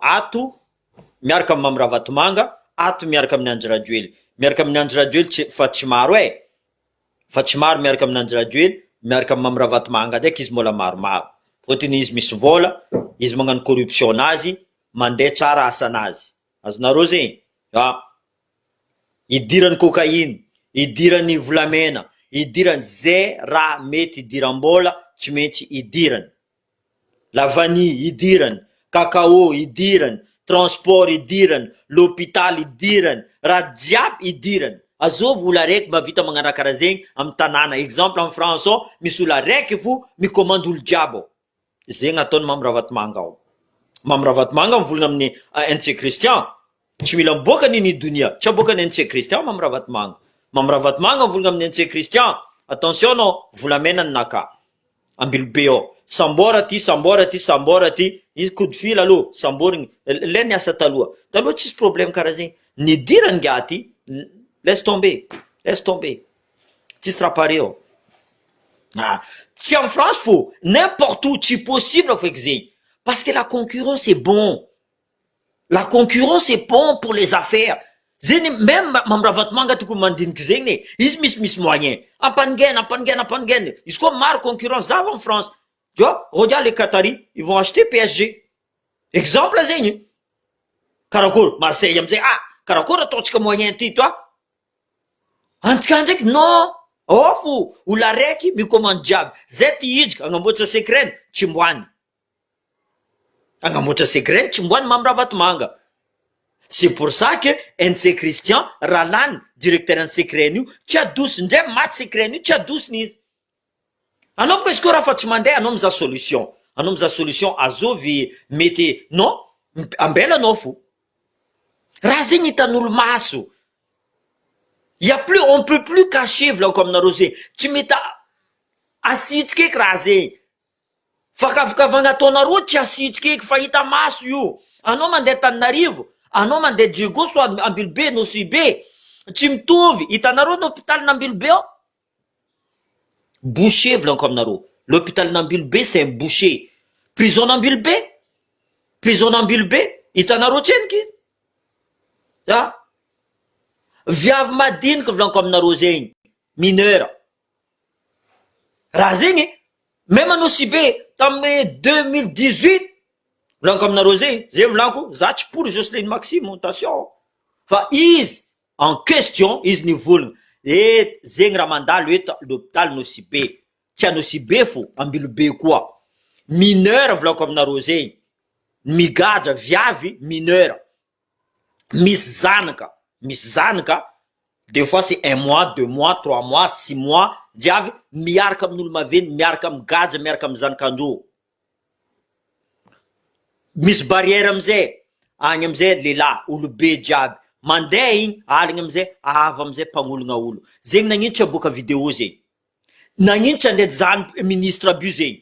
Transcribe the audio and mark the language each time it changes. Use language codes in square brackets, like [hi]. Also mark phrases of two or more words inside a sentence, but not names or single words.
[mg] Ato miaraka amin'ny Mamy Ravatomanga, ato miaraka amin'ny Andry Rajoely. Miaraka amin'ny Andry Rajoely fa tsy maro fa tsy maro miaraka amin'ny Andry Rajoely, miaraka amin'ny Mamy Ravatomanga ndraiky izy mbola maromaro. Fôtony izy misy vola, izy magnano corruption nazy, mandeha tsara asanazy. Azonareo zegny? Idirany cocaïne, idirany volamena, idirany zay raha mety idiram-bola tsy maintsy idirany. [fr] La vanille [mg] idirany, cacao idirany, transport idirany, l'hôpital idirany, raha jiaby idirany. Azovy olo araiky mavita magnano karaha zegny amin'ny tanàna. Exemple [fr] en France [mg] ao, misy olo araiky fo micommande olo jiaby ao. Zegny ataony Mamy Ravatomanga ao. Mamy Ravatomanga mivolagna amin'ny NC Christian, tsy mila miboaka nini donia, tsy aboakany NC Christian Mamy Ravatomanga. Mamy Ravatomanga mivolagna amin'ny NC Christian, attention anao, volamena ny naka Ambilobe ao, sambora ty, izy [fr] coup de fil [mg] aloha, samborigny, le niasa taloha tsisy problème karaha zegny. Nidirany gaty, [fr] laisse tomber, [mg] tsisy raha pare ao. Tsy [fr] en France [mg] fo, [fr] n'importe où, [mg] tsy possible feky zegny. [fr] Parce que la concurrence est bon. La concurrence est bon pour les affaires. [mg] Zegny même Mamy Ravatomanga tokony mandiniky zegny izy misy moyen. Ampangena. Izy koa maro concurrence zava [fr] en France. Tu vois, regarde les Qataris, ils vont acheter PSG. [mg] Exemple zegny. Karakory, Marseille amizay, karakory ataontsika moyen ty toi. Antsika ndraiky non. Fo, olo araiky micommande jiaby. Zay ty hidrika, agnamboatra secret, tsy mboany. Agnamboatra secret, tsy mboany Mamy Ravatomanga. [fr] C'est pour ça que [mg] NC Christian, Ralane, [fr] directeur en secret [mg] io, tsy adosiny ndray maty secret io, tsy adosiny izy. Anao boka izy koa raha fa tsy mandeha, anao mizaha solution. Anao mizaha solution, azovy mety, non, ambela anao fo. Raha zegny hitan'olo maso. [fr] On peut plus cacher [mg] volanko aminareo zegny. Tsy mety asitsika eky raha zegny. Fakavakavagna ataonareo tsy asitsika eky, fa hita maso io. Anao mandeha Antananarivo, anao mandeha Diego soit Ambilobe, Nosibe, tsy mitovy. Hitanareo l'hôpital n'Ambilobe ao? Boucher volanko aminareo. [fr] L'hôpital n'Ambilobe c'est un boucher. [mg] Prison n'Ambilobe, hitanareo tseniky? Viavy madinika volanko aminareo zegny, mineur. Raha zegny, même Nosibe tamin'ny 2018, volanko aminareo zegny, zay volanko, za tsy pour Jocelyne Maxime, attention. Fa izy [fr] en question, [mg] izy nivolagna, zegny raha mandalo eto l'hôpital Nosibe. Tsy Nosibe fo, Ambilobe koa. Mineur volanko aminareo zegny. Migadra viavy mineur. Misy zanaka, [fr] des fois c'est 1 mois, 2 mois, 3 mois, 6 mois, [mg] jiavy miaraka amin'olo maventy, miaraka migadra, miaraka amin'ny zanakandreo. Misy barrière amizay, agny amizay lehilahy, olobe jiaby, mandeha igny, aligny amizay, avy amizay mpagnolagna olo. Zegny nagnino tsy aboaka vidéo zegny. Nagnino tsy andeha zany ministre aby zegny.